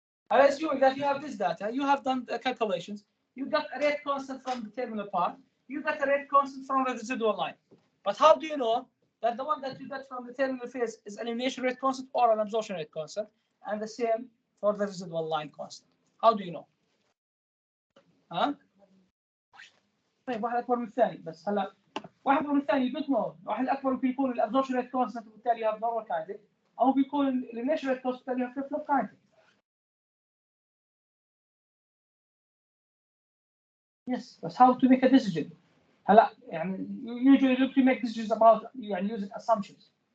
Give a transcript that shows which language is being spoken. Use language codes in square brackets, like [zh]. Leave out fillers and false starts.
[en] I assume that you have this data. You have done the calculations. You got a rate constant from the terminal part. You got a rate constant from the residual line. But how do you know that the one that you got from the terminal phase is an elimination rate constant or an absorption rate constant, and the same for the residual line constant? How do you know? [ar] ها؟ طيب واحد أكبر من الثاني بس هلا واحد أكبر من الثاني [en] you don't know. [ar] واحد أكبر ممكن يكون الابsorption rate constant وبالتالي [en] you have normal kinetic، [ar] أو بيكون elimination rate constant وبالتالي [en] you have flip-flop kinetic. Yes, that's how to make a decision. [ar] هلا يعني [en] usually you to make decisions about يعني using assumptions.